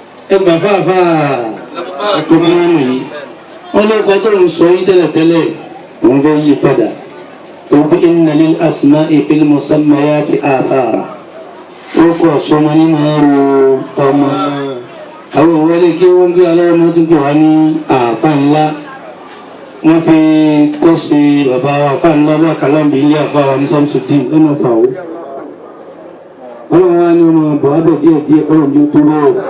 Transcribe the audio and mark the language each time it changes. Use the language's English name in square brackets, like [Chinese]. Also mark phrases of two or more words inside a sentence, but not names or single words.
[Yoruba] Ẹ gbà fáfá Lukumanu yìí. Wọ́n ló kọ́ tó ń sọ yín tẹ́lẹ̀tẹ́lẹ̀, òun fẹ́ yí padà. Ó pé [Arabic] "إن للأسماء في المسميات آثارا." [Yoruba] Ó kọ́ sọmọ ní máa ń ro ọmọ. Àwọn ìwọlé kí wọ́n gbé aláwọ̀ mọ́tò pè wá ní àáfà ńlá. Wọ́n fi kọ́ sí bàbá wa àáfà ńlá bá Kàlámbì ilé àáfà wa ní Samsudeen lọ́nà Fàwọ́. Ọlọ́run wá ní ọmọ bọ̀ á bẹ̀ díẹ̀ díẹ̀, Ọlọ́run yóò tó bọ̀.